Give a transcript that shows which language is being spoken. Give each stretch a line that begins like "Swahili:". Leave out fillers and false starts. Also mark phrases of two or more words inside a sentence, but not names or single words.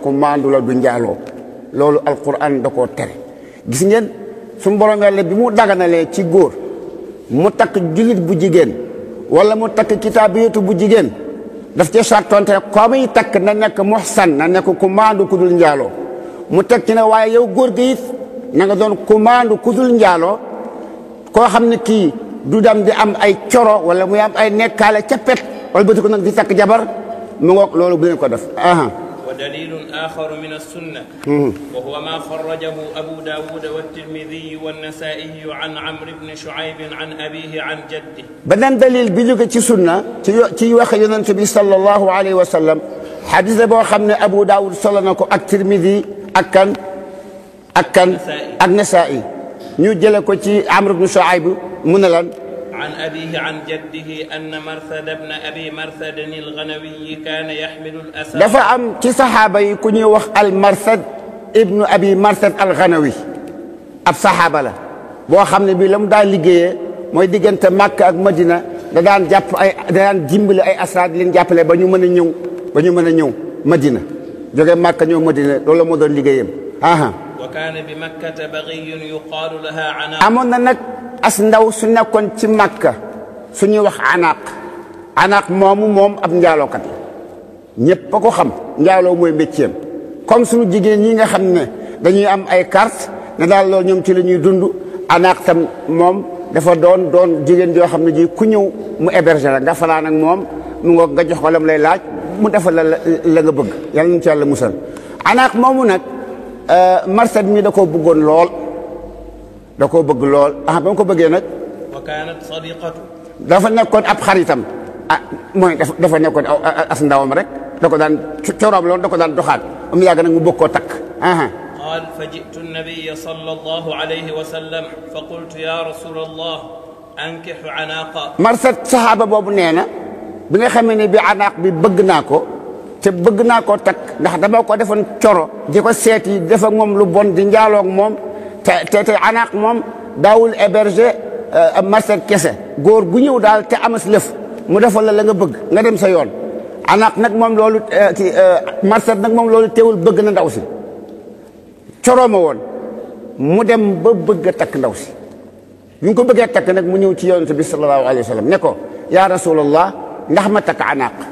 Wolof: ku maandu la du njaaloo loolu alquran da koo tere gis ngeen suñu borom yàlla bi mu daganalee ci góor mu takk jullit bu jigéen wala mu takk kitaabiyatu bu jigéen daf ci sartonte ko muy takk na nekk muhsan na nekk ku maandu ku dul njaaloo mu teg ci ne waaye yow góor gi it na nga doon ku maandu ku dul njaaloo koo xam ne kii du dem di am ay coro wala muy am ay nekkaale ca pet wala bëti ko nag di takk jabar mu ngoog loolu bu leen ko def
Arabic: ودليل آخر من السنة وهو ما خرجه أبو داود والترمذي والنسائي عن عمرو بن شعيب عن أبيه عن جده
Wolof: beneen dalil bi jóge ci sunna ci wax yonent bi
Arabic: صلى الله عليه وسلم
Wolof: xadis boo xam ne Abu Daawud solo na ko ak Tirmidi ak kan ak Nasaa'i ñu jële ko ci Amr ibn Shuayb mu ne lan
Arabic: عن أبيه عن جده أن مرثد بن أبي مرثد الغنوي كان يحمل الأسد
Wolof: dafa am ci saxaaba yi ku ñuy wax al Marsad ibnu Abi Marsad al Ghanawi ab saxaaba la boo xam ne bii la mu daan liggéeyee mooy diggante Makka ak Madina da daan jàpp da daan dimbali ay asraad leen jàppale ba ñu mën a ñëw Madina jóge Makka ñëw Madina loolu moo doon liggéeyam
Arabic: وكان بمكة بغي يقال لها عناق
Wolof: amoon na nag as ndaw su nekkoon ci Makka suñuy wax anaaq moom ab njaalookat la ñëpp a ko xam njaaloo mooy métier comme suñu jigéen ñi nga xam ne dañuy am ay carte ne daal loolu ñoom ci la ñuy dund anaaq tam moom dafa doon jigéen joo xam ne ji ku ñëw mu héberger la nga fanaan ak moom mu ngoog nga jox ko lam lay laaj mu defal la nga bëgg yàlla nañu ci yàlla musal anaaq moomu nag Marsad mi da koo bëggoon lool ba mu ko bëggee nag
Arabic: وكانت صديقته
Wolof: dafa nekkoon ab xaritam mooy dafa nekkoon as ndawam rek da ko daan coroom loolu da ko daan doxaat am yàgg nag mu bëgg koo takk
Arabic: قال فجئت النبي صلى الله عليه وسلم فقلت يا رسول الله أنكح عناقا
Wolof: Marsad saxaaba boobu nee na bi nga xamee ne bi anaaq bi bëgg naa ko te bëgg naa koo takk ndax dama ko defoon coro di ko seeti def ak moom lu bon di njaaloo ak moom te anaaq moom daawul héberger Marsad kese góor gu ñëw daal te amas lëf mu defal la nga bëgg nga dem sa yoon anaaq nag moom loolu Marsad nag moom loolu teewul bëgg na ndaw si coro ma woon mu dem ba bëgg a takk ndaw si bi nga ko bëggee takk nag mu ñëw ci yonent bi
Arabic: صلى الله عليه وسلم
Wolof: ne ko
Arabic: يا رسول الله
Wolof: ndax ma takk anaaq